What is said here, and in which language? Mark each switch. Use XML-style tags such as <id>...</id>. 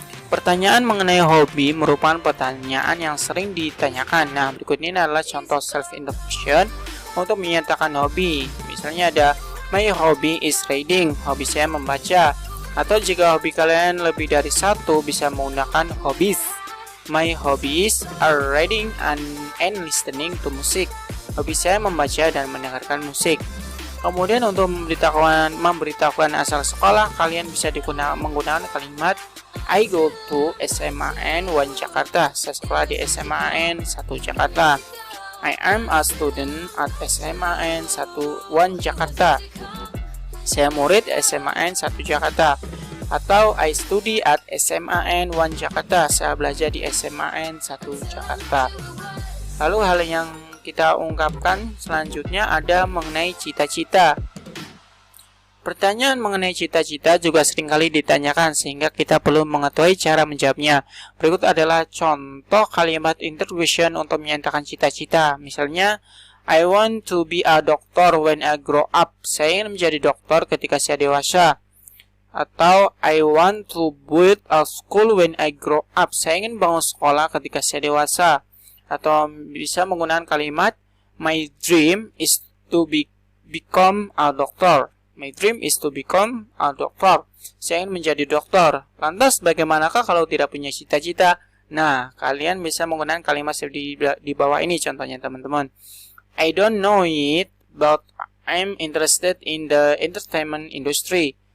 <id>Pertanyaan mengenai hobi merupakan pertanyaan yang sering ditanyakan. Nah, berikut ini adalah contoh self-introduction untuk menyatakan hobi. Misalnya ada,</id> <en>my hobby is reading,</en> <id>hobi saya membaca. Atau jika hobi kalian lebih dari satu, bisa menggunakan hobbies.</id> <en>My hobbies are reading and listening to music.</en> <id>Hobi saya membaca dan mendengarkan musik. Kemudian untuk memberitahukan asal sekolah, kalian bisa menggunakan kalimat</id> <en>I go to SMAN 1 Jakarta.</en> <id>Saya sekolah di SMAN 1 Jakarta.</id> <en>I am a student at SMAN 1 Jakarta.</en> <id>Saya murid SMAN 1 Jakarta. Atau</id> <en>I study at SMAN 1 Jakarta.</en> <id>Saya belajar di SMAN 1 Jakarta. Lalu hal yang kita ungkapkan selanjutnya ada mengenai cita-cita. Pertanyaan mengenai cita-cita juga seringkali ditanyakan sehingga kita perlu mengetahui cara menjawabnya. Berikut adalah contoh kalimat interrogation untuk menyatakan cita-cita.</id> <en>Misalnya, I want to be a doctor when I grow up.</en> <id>Saya ingin menjadi dokter ketika saya dewasa.</id> <en>Atau I want to build a school when I grow up.</en> <id>Saya ingin bangun sekolah ketika saya dewasa. Atau bisa menggunakan kalimat</id> <en>my dream is to become a doctor. My dream is to become a doctor.</en> <id>Saya ingin menjadi dokter. Lantas bagaimanakah kalau tidak punya cita-cita? Nah, kalian bisa menggunakan kalimat seperti di bawah ini contohnya, teman-teman.</id> <en>I don't know it, but I'm interested in the entertainment industry.</en>